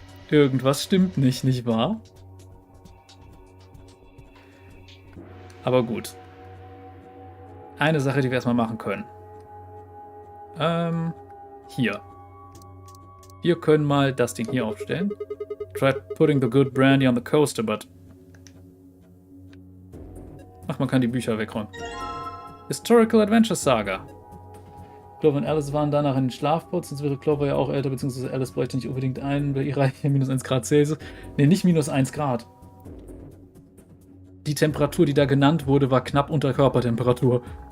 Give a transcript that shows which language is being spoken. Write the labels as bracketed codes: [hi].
[de] Irgendwas stimmt nicht, nicht wahr? Aber gut. Eine Sache, die wir erstmal machen können. Hier. Wir können mal das Ding hier aufstellen. [en] Tried putting the good brandy on the coaster, but... [de] Ach, man kann die Bücher wegräumen. Historical Adventure Saga. Clover und Alice waren danach in den Schlafputz, sonst wäre Clover ja auch älter, beziehungsweise Alice bräuchte nicht unbedingt einen bei ihrer minus 1 Grad Celsius. Ne, nicht minus 1 Grad. Die Temperatur, die da genannt wurde, war knapp unter Körpertemperatur.